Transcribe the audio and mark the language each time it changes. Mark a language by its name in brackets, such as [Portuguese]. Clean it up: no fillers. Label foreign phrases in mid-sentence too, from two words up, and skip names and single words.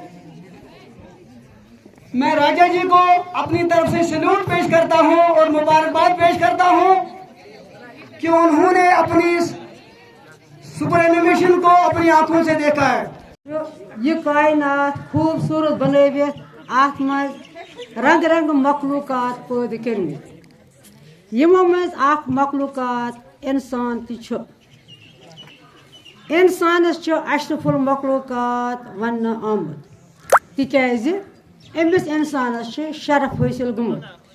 [Urdu] میں راجہ جی کو اپنی طرف سے سلوٹ پیش کرتا ہوں اور مبارکباد پیش کرتا ہوں کہ انہوں نے اپنی [English] super animation [Urdu] کو اپنی آنکھوں سے دیکھا ہے. [Kashmiri] یہ کائنات خوبصورت بنوت ات مز رنگ رنگ مخلوقات پید کرمت یمو مز اخ مخلوقات انسان تہ انسانس اشرف المخلوقات ون آمت تکیاز امس انسانس شرف حاصل گمت.